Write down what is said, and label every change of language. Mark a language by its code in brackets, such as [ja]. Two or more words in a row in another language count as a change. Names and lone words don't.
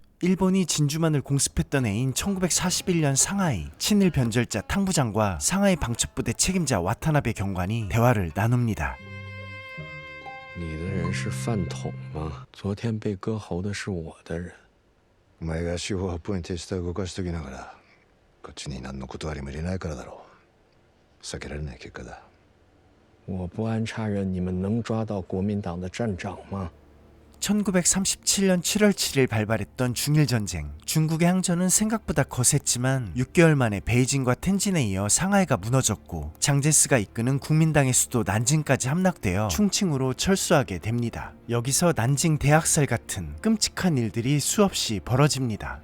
[ko] 일본이 진주만을 공습했던 해인 1941년 상하이, 친일 변절자 탕부장과 상하이 방첩부대 책임자 와타나베 경관이 대화를 나눕니다. [zh] 你的人是饭桶吗？昨天被割喉的是我的人。 [ja] お前が司法発砲に手下を動かしときながらこっちに何の断りも入れないからだろう。避けられない結果だ。 [zh] 我不安插人，你们能抓到国民党的站长吗？ [ko] 1937년 7월 7일 발발했던 중일전쟁. 중국의 항전은 생각보다 거셌지만 6개월 만에 베이징과 텐진에 이어 상하이가 무너졌고 장제스가 이끄는 국민당의 수도 난징까지 함락되어 충칭으로 철수하게 됩니다. 여기서 난징 대학살 같은 끔찍한 일들이 수없이 벌어집니다.